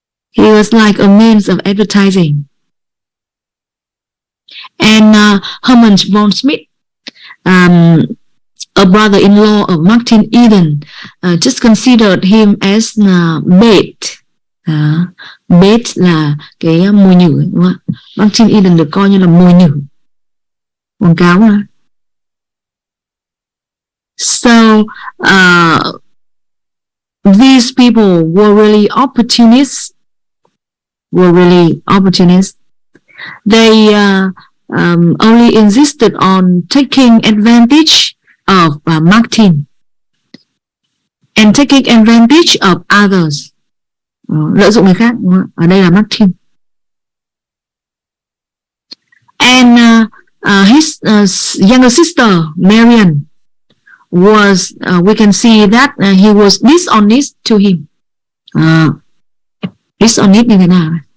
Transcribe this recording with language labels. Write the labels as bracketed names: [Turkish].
[English] He was like a means of advertising. And Herman von Smith, a brother-in-law of Martin Eden, just considered him as bait. [Vietnamese] Bait là cái mồi nhử, đúng không? Martin Eden được coi như là mồi nhử, quảng cáo mà. [English] So these people were really opportunists were really opportunists. They only insisted on taking advantage of Martin and taking advantage of others. [Vietnamese] Lợi dụng người khác, ở đây là Martin. [English] And his younger sister Marian was, we can see that he was dishonest to him. [Vietnamese] Dishonest như thế nào?